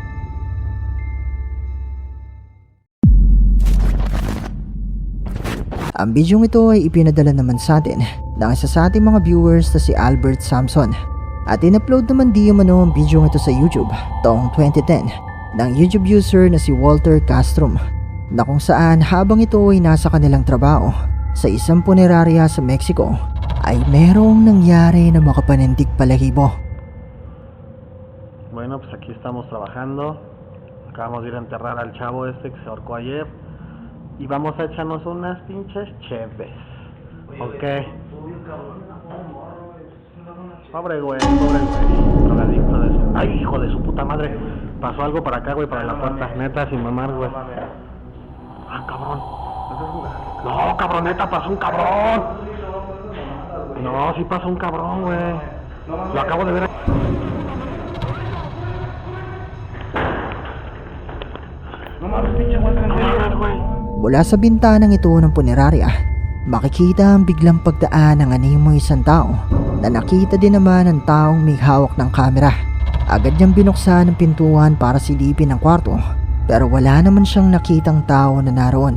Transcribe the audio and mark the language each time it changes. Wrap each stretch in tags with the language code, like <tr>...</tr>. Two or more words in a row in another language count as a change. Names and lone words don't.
<tl>Ang bidyong ito ay ipinadala naman sa atin ng isa sa ating mga viewers na si Albert Samson, at in-upload naman di umano ang bidyong ito sa YouTube taong 2010 ng YouTube user na si Walter Castrom, na kung saan habang ito ay nasa kanilang trabaho sa isang punerarya sa Mexico ay merong nangyari na makapanindig palahibo.</tl> <es>Bueno, pues aquí estamos trabajando. Acabamos de ir a enterrar al chavo este que se ahorcó ayer y vamos a echarnos unas pinches cheves. Ok. Pobre güey, drogadicto de eso. Ay, hijo de su puta madre. Pasó algo para acá, güey, para la puerta. Neta, sin mamar, güey. Ah, cabrón. No, cabroneta, pasó un cabrón. No, sí pasó un cabrón, güey. Lo acabo de ver. No mames, pinche güey.</es> <tl>Mula sa bintanang ito ng punerarya, makikita ang biglang pagdaan ng animoy isang tao na nakita din naman ng taong may hawak ng kamera. Agad niyang binuksan ang pintuan para silipin ang kwarto, pero wala naman siyang nakitang tao na naroon.</tl>